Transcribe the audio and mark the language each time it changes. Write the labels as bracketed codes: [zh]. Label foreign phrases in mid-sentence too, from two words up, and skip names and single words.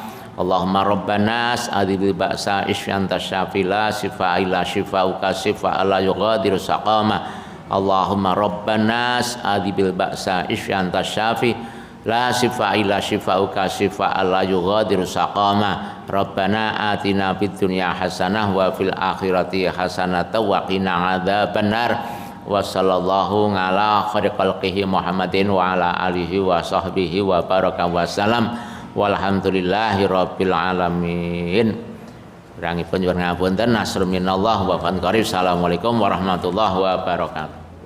[ar] اللهم رب الناس أذهب البأس اشف أنت الشافي لا شفاء إلا شفاؤك شفاء لا يغادر سقما. اللهم رب الناس أذهب البأس اشف أنت الشافي لا شفاء إلا شفاؤك شفاء لا يغادر سقما. ربنا آتنا في الدنيا حسنة وفي الآخرة حسنة وقنا عذاب النار. وصلى الله على خير خلقه محمد وعلى آله وصحبه وبارك وسلم. والحمد لله رب العالمين. [jv] Rangipun nyuwun ngapunten [ar] نصر من الله وفضل قريب. السلام عليكم ورحمة الله وبركاته.